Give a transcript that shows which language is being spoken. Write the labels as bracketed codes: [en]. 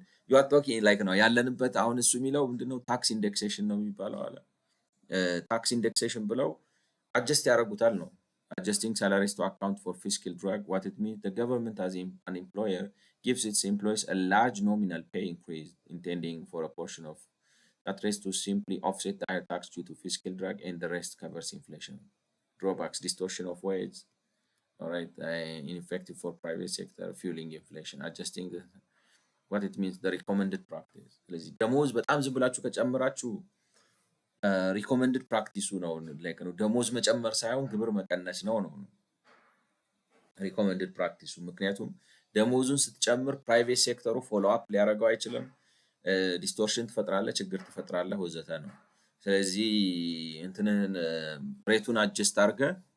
[am] ዩ አር ቶኪንግ ላይክ ነው ያለንበት አሁን እሱ የሚለው ምንድነው? ታክስ ኢንዴክሴሽን ነው የሚባለው አለ። ታክስ ኢንዴክሴሽን ብለው አጀስት ያደርጉታል ነው። [en] Adjusting salaries to account for fiscal drag. What it means, the government as an employer gives its employees a large nominal pay increase, intending for a portion of that raise to simply offset the higher tax due to fiscal drag, and the rest covers inflation. Drawbacks, distortion of wage, all right, ineffective for private sector, fueling inflation. Adjusting what it means, the recommended practice. [am] ስለዚህ ደሞዝ በጣም ዝም ብላችሁ ከጨመራችሁ ሪኮመንድድ ፕራክቲሱ ነው ላይክ ነው ደሞዝ መጨመር ሳይሆን ግብር መቀነስ ነው ሪኮመንድድ ፕራክቲሱ። ምክንያቱም ደሞዙን ስትጨምር ፕራይቬት ሴክተሩ ፎሎ አፕ ሊያደርገው አይችልም። ዲስቶርሽን ትፈጥራለህ፣ ችግር ትፈጥራለህ ወዘተ ነው። ስለዚህ እንትንን ሬቱን አጀስት አድርገህ